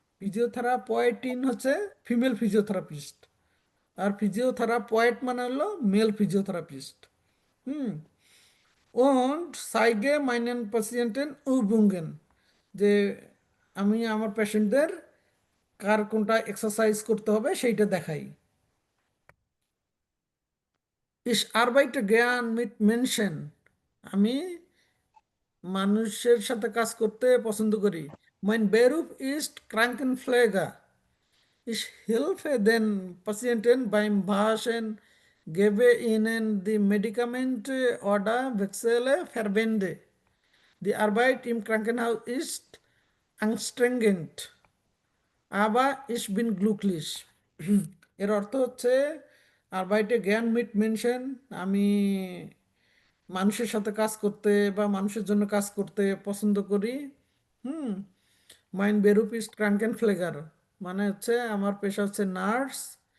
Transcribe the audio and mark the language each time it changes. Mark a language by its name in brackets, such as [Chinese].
[Bangla] ফিজিওথেরাপয়েটিন হচ্ছে female physiotherapist, আর ফিজিওথেরাপয়েট মানে হলো মেল ফিজিওথেরাপিস্ট। হুম, [German] und zeige meinen Patienten Übungen [Bangla] যে আমি আমার পেশেন্টদের কার কোনটা এক্সারসাইজ করতে হবে সেইটা দেখাই। [German] Ich arbeite gern mit Menschen। [Bangla] আমি মানুষের সাথে কাজ করতে পছন্দ করি। [German] Mein Beruf ist Krankenpfleger। Ich helfe den Patienten beim Waschen, gebe ihnen die Medikamente oder wechsle Verbände। Die Arbeit im Krankenhaus ist anstrengend, aber ich bin glücklich। [Bangla] এর অর্থ হচ্ছে [German] আরবাইটে জ্ঞান মিট মেনশন, [Bangla] আমি মানুষের সাথে কাজ করতে বা মানুষের জন্য কাজ করতে পছন্দ করি। হুম, [German] মাইন বেরুপ ইস ক্রাঙ্কেন ফ্লেগার [Bangla] মানে হচ্ছে আমার পেশা হচ্ছে নার্স।